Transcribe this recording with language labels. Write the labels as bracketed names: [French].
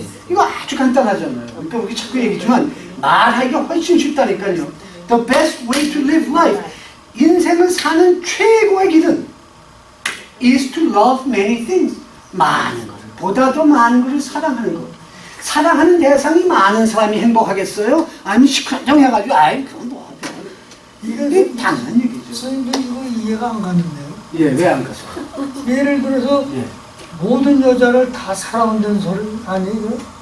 [Korean] 이거 아주 간단하잖아요. 그러니까 우리 자꾸 얘기지만 말하기가 훨씬 쉽다니까요. [English] The best way to live life. [Korean] 인생을 사는 최고의 길은 [English] is to love many things. [Korean] 많은 것을, 보다 더 많은 것을 사랑하는 것. 사랑하는 대상이 많은 사람이 행복하겠어요? 아니면 시큰둥해가지고 그건 뭐 이게 당연한 얘기죠. 선생님도 이거 이해가 안 가는데요. 예, 왜 안 가죠? 예를 들어서 모든 여자를 다 사랑한다는 소리 아니에요?